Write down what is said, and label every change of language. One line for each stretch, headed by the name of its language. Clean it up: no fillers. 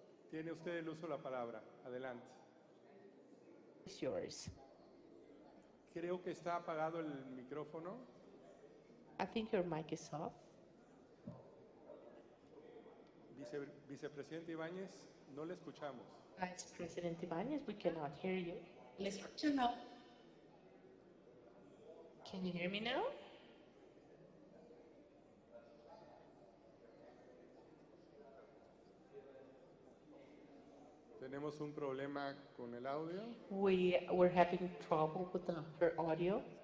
Spanish: Tiene usted el uso de la palabra. Adelante.
English: It's yours.
Spanish: Creo que está apagado el micrófono.
English: I think your mic is off.
Spanish: Vicepresidente Ibáñez, no le escuchamos.
English: Vice President Ibanez, we cannot hear you. Let's turn now. Can you hear me now?
Spanish: Tenemos un problema con el audio.
English: We're having trouble with her audio.